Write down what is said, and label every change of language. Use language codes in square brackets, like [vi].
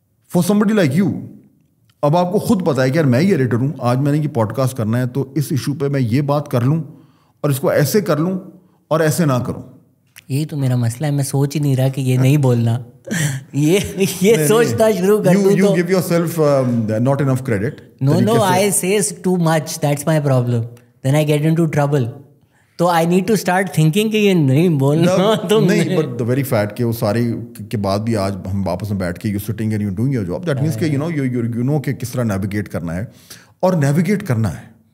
[en] for somebody like you, [ur] اب آپ کو خود پتا ہے کہ یار میں ہی ایڈیٹر ہوں, آج میں نے یہ پوڈ کاسٹ کرنا ہے تو اس ایشو پہ میں یہ بات کر لوں اور اس کو ایسے کر لوں اور ایسے نہ کروں. یہی تو میرا مسئلہ ہے, میں سوچ ہی نہیں رہا کہ یہ نہیں بولنا, یہ سوچنا شروع کر دوں تو [en] you give yourself not enough credit. No, I say too much, that's my problem. Then I get into trouble. [ur] تو [en] I need to start thinking [ur] کہ یہ نہیں بولنا تو نہیں. [en] But the very fact [ur] کہ وہ سارے کے بعد بھی آج ہم واپس میں بیٹھ کے [en] you're sitting and you're doing your job, that means [ur] کہ [en] you know [ur] کہ کس طرح نیویگیٹ کرنا ہے, اور نیویگیٹ کرنا ہے.